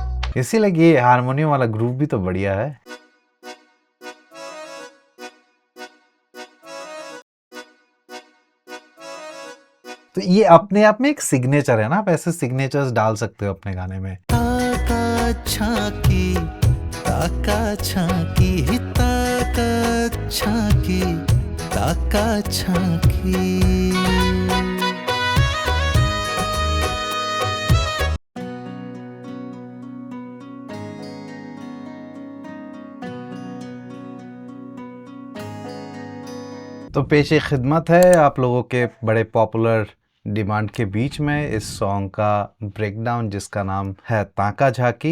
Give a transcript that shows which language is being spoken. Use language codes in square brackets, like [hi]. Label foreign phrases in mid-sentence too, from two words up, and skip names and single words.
[hi] इसीलिए ये हारमोनियम वाला ग्रूव भी तो बढ़िया है। तो ये अपने आप में एक सिग्नेचर है ना, आप ऐसे सिग्नेचर्स डाल सकते हो अपने गाने में। ताका छाकी ताका छाकी ताका छाकी ताका छाकी। तो पेशे खिदमत है आप लोगों के बड़े पॉपुलर डिमांड के बीच में इस सॉन्ग का ब्रेकडाउन, जिसका नाम है ताका झाकी।